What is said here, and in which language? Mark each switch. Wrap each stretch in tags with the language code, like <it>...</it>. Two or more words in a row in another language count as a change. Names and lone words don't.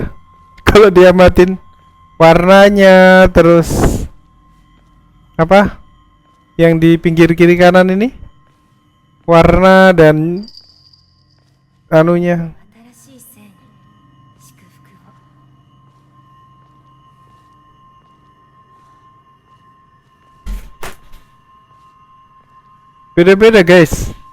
<id>Kalau diamatin warnanya, terus apa? Yang di pinggir kiri kanan ini warna dan anunya</id> <ja>新しい生に祝福を。</ja> <id>beda-beda guys.</id>